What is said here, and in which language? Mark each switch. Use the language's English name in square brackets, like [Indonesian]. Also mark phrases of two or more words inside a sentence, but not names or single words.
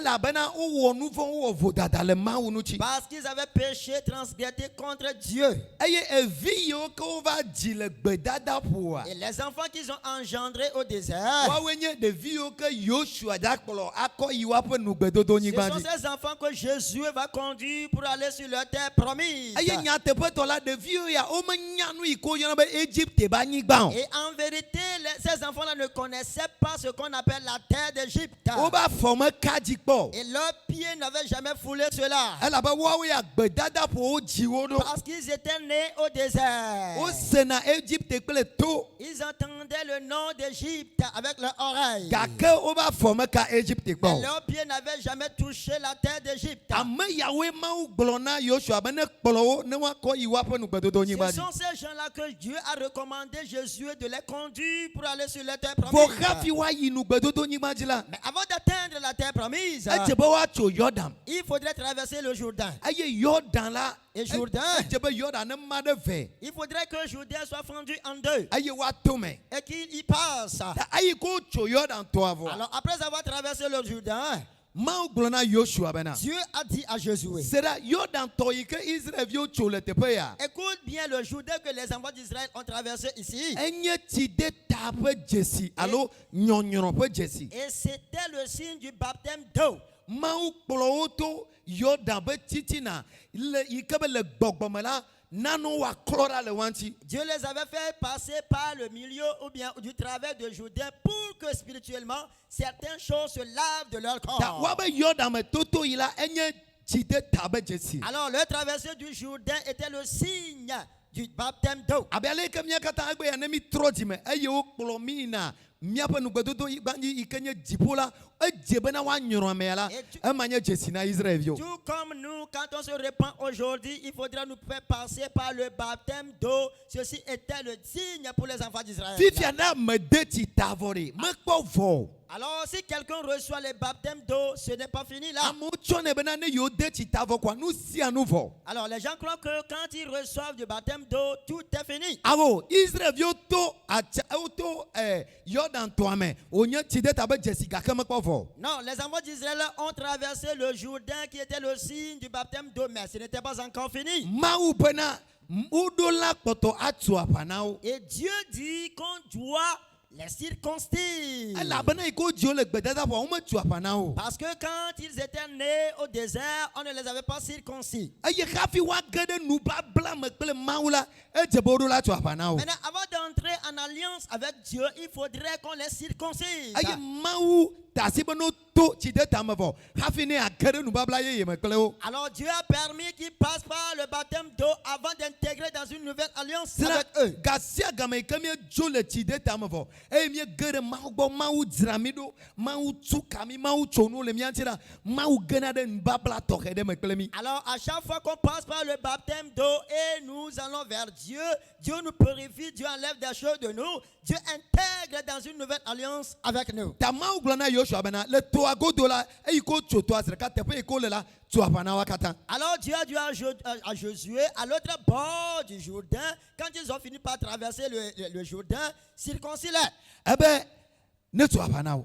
[French] Parce qu'ils avaient péché, transgressé contre Dieu. Et les enfants qu'ils ont engendrés au désert, [Ewe] tonyigba [French] sont [Ewe] dzi. [French] ces enfants que Jésus va conduire pour aller sur leur terre promise. [Ewe] Eye nyateƒetɔ la ɖeviwo ya womenya nu yi ke woyɔna be Egypte ba anyigba o. [French] Et en vérité, ces enfants-là ne connaissaient pas ce qu'on appelle la terre d'Égypte. [Ewe] Wobe afɔ meka dzi kpɔ. [French] Et leurs pieds n'avaient jamais foulé cela. [Ewe] Elabe woawoe agbedadaƒowo dziwo ɖo. [French] Parce qu'ils étaient nés au désert. [Ewe] Wosena Egypte kple to. [French] Ils entendaient le nom d'Égypte avec leurs oreilles. [Ewe] Gake wobe afɔ meka Egypte kpɔ [French] Mais [Ewe] o. [French] leurs pieds n'avaient jamais touché la terre d'Égypte. [Ewe] Ame yawoe Mawu gblɔ na Yosua be ne kplɔ wo ne woakɔ yi woaƒe nugbedodonyigba [French] Ce [Ewe] dzi. [French] sont ces gens-là que Dieu a recommandé Jésus de les conduire pour aller sur la terre [Ewe] Vɔ [French] promise. [Ewe] hafi woayi nugbedodonyigba dzi la, [French] Mais avant d'atteindre la terre promise, [Ewe] edze be woatso Yɔdan. [French] il faudrait traverser le Jourdain. [Ewe] Eye Yɔdan la, [French] Et Jourdain, [Ewe] edze be Yɔdan ne ma ɖe ve. [French] il faudrait que Jourdain soit fendu en deux [Ewe] Eye woato me. [French] et qu'il y passe. [Ewe] Ta eyi ke wotso Yɔdan toa vɔ. [French] Alors après avoir traversé le Jourdain, [Ewe] Mawu gblɔ na Yosua bena. [French] Dieu a dit à Josué, C'est là [Ewe] Yɔdan tɔ yi ke Israelviwo tso le teƒe ya. [French] écoute bien le Jourdain que les enfants d'Israël ont traversé ici. [Ewe] Enye tsi ɖe ta ƒe dzesi alo nyɔnyrɔ ƒe dzesi. [French] Et c'était le signe du baptême d'eau. [Ewe] Mawu kplɔ wo to Yɔdan ƒe titina le yi ke be le gbɔgbɔme la nanewo woaklɔ ɖa le wa ŋuti. [French] Dieu les avait fait passer par le milieu ou bien du travers de Jourdain pour que spirituellement certaines choses se lavent de leur [Ewe] Ta [French] corps. [Ewe] woabe Yɔdan me toto yi la enye tsi ɖe ta ƒe dzesi. [French] Alors le traversée du Jourdain était le signe du baptême d'eau. Abe ale yi ke mía katã egbe ya ne mi trɔ dzime eye wokplɔ mi yina míaƒe nugbedodo yi ke nye dziƒo la edze bena woanyrɔ amea la ema nye dzesi na Israelviwo. Tout comme nous, quand on se répand aujourd'hui, il faudra nous faire passer par le baptême d'eau. Ceci était le signe pour les enfants d'Israël. [Ewe] Fifia ne ame de tsi ta avɔ ɖe mekpɔ vɔ o. [French] Alors si quelqu'un reçoit le baptême d'eau, ce n'est pas fini là. [Ewe] Amewo tsɔnɛ bena ne yewo de tsi ta avɔ koa nu sia nu vɔ. [French] Alors les gens croient que quand ils reçoivent du baptême d'eau, tout est fini. [Ewe] Awo Israelviwo to atsa woto Yɔdan toa me wonye tsi ɖe ta be dzesi gake mekpɔ vɔ. [French] Non, les enfants d'Israël ont traversé le Jourdain qui était le signe du baptême d'eau, mais ce n'était pas encore fini. [Ewe] Mawu bena woɖo la kpɔtɔ atu aʋa na wo. [French] Et Dieu dit qu'on doit les circoncire. [Ewe] Elabena yi ke wodziwo le gbedadaƒoa wometu aʋa na wo. [French] Parce que quand ils étaient nés au désert, on ne les avait pas circoncis. [Ewe] Eye hafi woage ɖe nubabla me kple Mawu la edze be woɖo la tu aʋa na wo. [French] Maintenant, avant d'entrer en alliance avec Dieu, il faudrait qu'on les circoncise. [Ewe] Eye Mawu ta asi be no to tsi ɖe tame vɔ hafi ne age ɖe nubabla yeye me kple wo. [French] Alors Dieu a permis qu'ils passent par le baptême d'eau avant d'intégrer dans une nouvelle alliance avec eux. [Ewe] Ga sia game yi ke míedzo le tsi ɖe tame vɔ eye míege ɖe Mawu gbɔ Mawu dzra mi ɖo Mawu tu ka mi Mawu tso nu le mía ŋuti la Mawu gena ɖe nubabla tɔxɛ ɖe me kple mi. [French] Alors à chaque fois qu'on passe par le baptême d'eau et nous allons vers Dieu, Dieu nous purifie, Dieu enlève des choses de nous, Dieu intègre dans une nouvelle alliance avec nous. [Ewe] Ta Mawu gblɔ na Yosua bena le toa godo la eyi ke wotso toa zi ɖeka teƒe yi ke wole la tu aʋa na wa katã. [French] Alors Dieu a dit à Josué, à l'autre bord du Jourdain, quand ils ont fini par traverser le Jourdain, circoncis-les. [Ewe] Ebe ne tu aʋa na wo.